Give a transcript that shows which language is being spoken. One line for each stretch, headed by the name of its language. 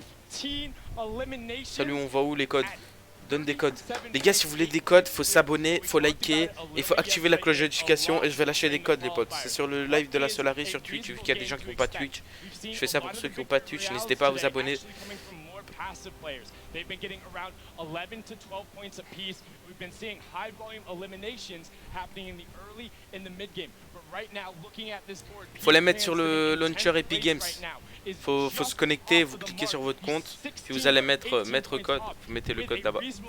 French: Salut, on voit où les codes? Donne des codes. Les gars, si vous voulez des codes, faut s'abonner, faut liker, il faut activer la cloche de notification et je vais lâcher des codes les potes. C'est sur le live de la Solari sur Twitch, vu qu'il y a des gens qui n'ont pas Twitch. Je fais ça pour ceux qui n'ont pas Twitch, n'hésitez pas à vous abonner.
English: Passive players. They've been getting around 11 to 12 points apiece. We've been seeing high volume eliminations happening in the early and the mid game. But right now, looking at this board,
French: faut les mettre sur le launcher Epic Games. Faut se connecter, vous cliquez sur votre compte, puis vous allez mettre code, vous mettez le code là-bas.